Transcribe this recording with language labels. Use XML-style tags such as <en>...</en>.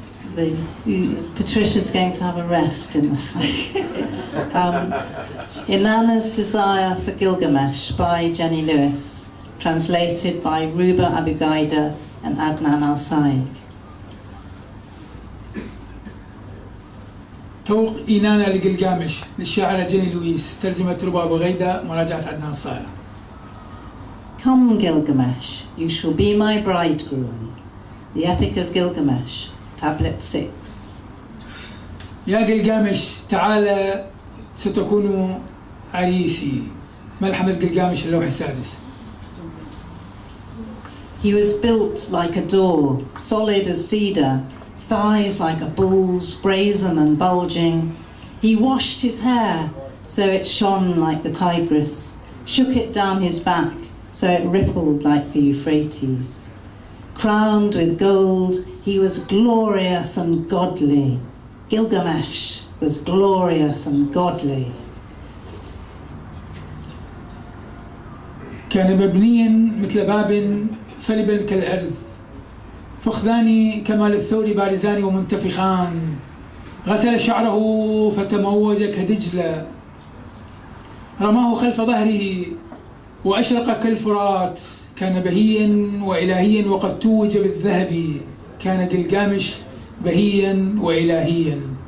<en>Patricia's going to have a rest in this. Inanna's Desire for Gilgamesh by Jenny Lewis, translated by Ruba Abigaida and Adnan Sayegh.</en> <ar>توق إنانا لجلجامش للشاعرة جيني لويس، ترجمة روبا أبيغايدا، مراجعة عدنان صايغ.</ar> <en>Come, Gilgamesh, you shall be my bridegroom. The Epic of Gilgamesh, Tablet 6.</en> <ar>يا جلجامش تعال ستكون عريسي. ملحمة قلقامش اللوح السادس.</ar> <en>He was built like a door, solid as cedar, thighs like a bull's, brazen and bulging. He washed his hair so it shone like the Tigris, shook it down his back so it rippled like the Euphrates. Crowned with gold, he was glorious and godly. Gilgamesh was glorious and godly.</en> <ar>كان مبنيا مثل باب صلبا كالأرز، فخذان كمال الثور بارزان ومنتفخان، غسل شعره فتموج كدجلة، رماه خلف ظهره وأشرق كالفرات، كان بهيا وإلهيا وقد توج بالذهب، كان قلقامش بهيا وإلهيا.</ar>